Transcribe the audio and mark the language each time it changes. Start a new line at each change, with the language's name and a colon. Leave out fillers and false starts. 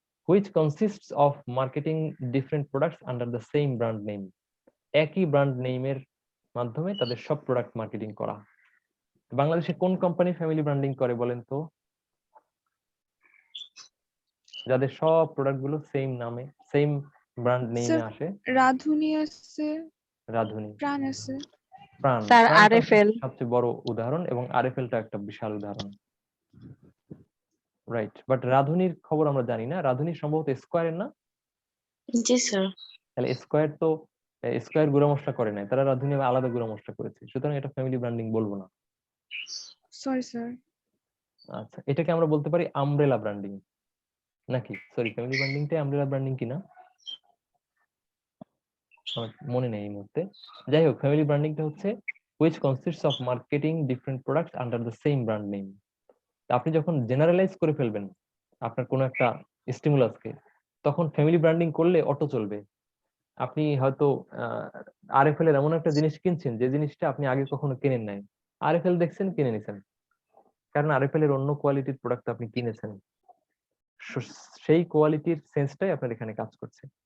English: which consists of marketing different products under the same brand name,
Bangla: একই brand নেইমের মাধ্যমে তাদের সব প্রোডাক্ট মার্কেটিং করা। বাংলাদেশে কোন কোম্পানি ফ্যামিলি ব্র্যান্ডিং করে বলেন তো? যাদের সব প্রোডাক্ট গুলো সেম নামে, সেম ব্র্যান্ড নেমে স্যার আসে। রাধুনী আছে, রাধুনী, প্রাণ আছে। প্রাণ, স্যার প্রাণটা RFL সবচেয়ে বড় উদাহরণ এবং আরএফএলটা একটা বিশাল উদাহরণ, রাইট। বাট রাধুনীর খবর আমরা জানি না। রাধুনী সম্ভবত স্কোয়ারের না? জি স্যার তাহলে স্কোয়ার তো স্কোয়ার গুঁড়া মশলা করে নাই, তারা রাধুনী আলাদা গুঁড়া মশলা করেছে, সুতরাং এটা ফ্যামিলি ব্র্যান্ডিং বলবো না। Sorry sir. আচ্ছা, এটাকে আমরা বলতে পারি আমব্রেলা ব্র্যান্ডিং নাকি? সরি, ফ্যামিলি ব্র্যান্ডিংটাই আমব্রেলা ব্র্যান্ডিং কিনা আমার মনে নেই এই মুহূর্তে। যাই হোক, ফ্যামিলি ব্র্যান্ডিংটা হচ্ছে
English: which consists of marketing different products under the same brand name.
Bangla: আপনি যখন জেনারেলাইজ করে ফেলবেন আপনার কোনো একটা স্টিমুলাসকে, তখন ফ্যামিলি ব্র্যান্ডিং করলে অটো চলবে। আপনি হয়তো আরএফএল এর এমন একটা জিনিস কিনছেন যে জিনিসটা আপনি আগে কখনো কেনেন নাই, আরএফএল দেখছেন কিনে নিছেন, কারণ আরএফএল এর অন্য কোয়ালিটির প্রোডাক্ট আপনি কিনেছেন, সেই কোয়ালিটির সেন্সটাই আপনার এখানে কাজ করছে।